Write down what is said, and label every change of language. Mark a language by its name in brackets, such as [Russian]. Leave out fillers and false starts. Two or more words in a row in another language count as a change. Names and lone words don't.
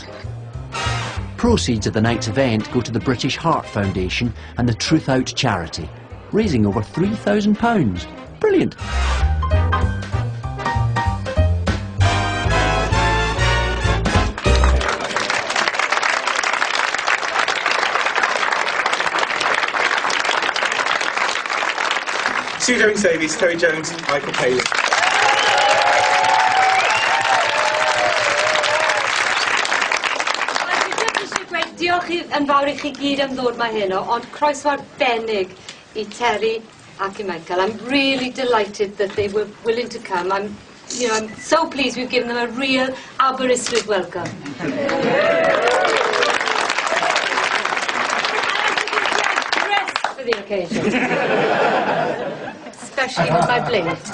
[English] Proceeds of the night's event go to the British Heart Foundation and the Truth Out charity, raising over £3,000. Brilliant! Sue Jones-Davies, Terry Jones, Michael Paley. [Welsh] Diolch yn fawr I chi gyd am ddod ma heno, ond croeso arbennig I Terry ac I Michael. [English] I'm really delighted that they were willing to come. I'm so pleased we've given them a real Aberystwyth welcome. Dressed for the occasion, especially with my bling.